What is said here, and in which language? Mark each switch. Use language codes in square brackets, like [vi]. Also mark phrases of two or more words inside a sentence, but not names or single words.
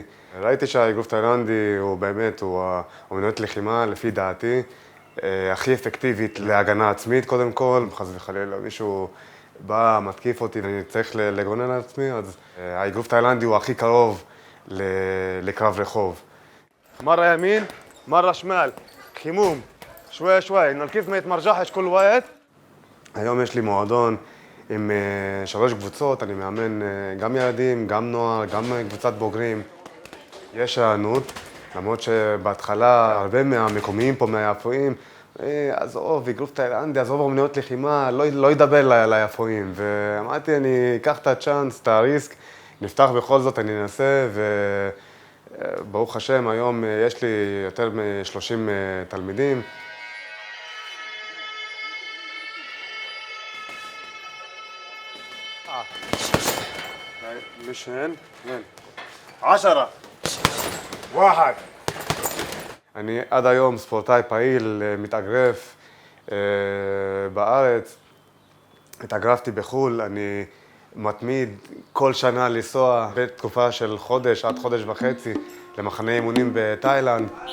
[he] ראיתי שהאגרוף תאילנדי הוא באמת, הוא האומנויות לחימה, לפי דעתי, הכי אפקטיבית להגנה עצמית קודם כל. חס וחלילה, מישהו בא, מתקיף אותי ואני צריך לגונן על עצמי, אז האגרוף תאילנדי הוא הכי קרוב לקרב רחוב. [ar] مرة يمين مرة شمال חימום شوي شوي إنه كيف ما يتمرجحش كل وقت. [he] היום יש לי מועדון עם 3 קבוצות, אני מאמן גם ילדים, גם נוער, גם קבוצת בוגרים. יש הענות, למרות שבהתחלה הרבה מהמקומיים פה, מהיפואים, עזוב, אגרוף תאילנדי, עזוב אומנויות לחימה, לא ידבר ליפואים. ואמרתי, אני אקח את הצ'אנס, את הריסק, נפתח בכל זאת, אני אנסה, וברוך השם, היום יש לי יותר מ-30 תלמידים. [ar] مش هين 10 1. [he] אני עד היום ספורטאי פעיל, מתאגרף בארץ, התאגרפתי בחו"ל, אני מתמיד כל שנה לנסוע בתקופה של חודש עד חודש וחצי למחנה אימונים בתאילנד.